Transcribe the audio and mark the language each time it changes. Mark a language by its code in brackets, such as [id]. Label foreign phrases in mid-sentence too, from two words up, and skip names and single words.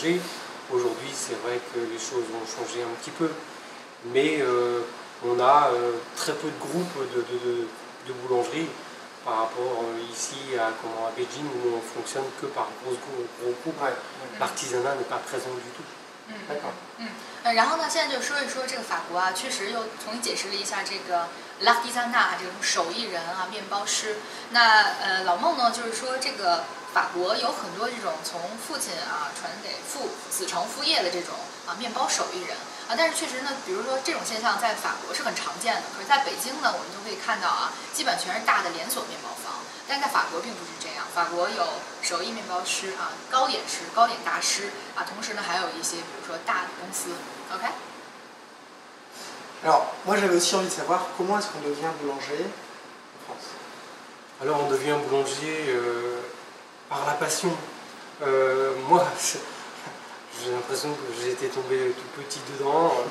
[fr] Aujourd'hui c'est vrai que les choses ont changé un petit peu. Mais on a très peu de groupes de boulangeries par rapport ici à Beijing où on fonctionne que par gros groupes. L'artisanat n'est pas présent du tout. D'accord. [zh] 然后呢，现在就说一说这个法国啊，确实又重新解释了一下这个 l'artisanat 这种手艺人啊，面包师。那老孟呢，就是说这个法国有很多这种从父亲啊传给子承父业的这种面包手艺人啊，但是确实呢，比如说这种现象在法国是很常见的，可是在北京呢，我们就可以看到啊，基本全是大的连锁面包房。但在法国并不是这样，法国有手艺面包师啊、糕点师、糕点大师啊，同时呢还有一些比如说大的公司。OK。 [fr] Alors, moi j'avais aussi envie de savoir comment est-ce qu'on devient boulanger en France. Alors on devient boulanger par la passion. Moi, j'ai l'impression que j'ai été tombé tout petit dedans.